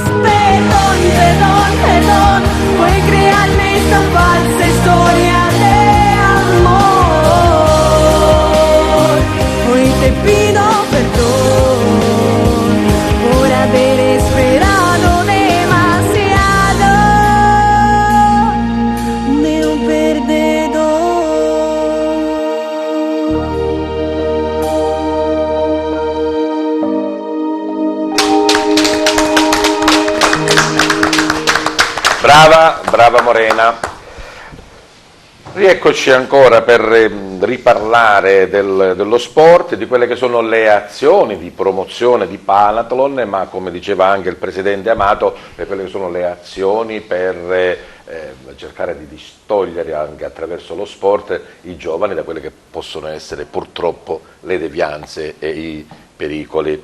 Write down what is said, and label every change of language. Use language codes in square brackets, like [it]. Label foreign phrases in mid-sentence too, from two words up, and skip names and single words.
[es] Perdón, perdón, perdón por crearme esta falsa historia de amor. Hoy te pido perdón por haber esperado demasiado de un perdedor. [it] Brava, brava Morena. Rieccoci ancora per riparlare dello sport, di quelle che sono le azioni di promozione di Palathlon, ma come diceva anche il presidente Amato, quelle che sono le azioni per cercare di distogliere anche attraverso lo sport i giovani da quelle che possono essere purtroppo le devianze e i pericoli.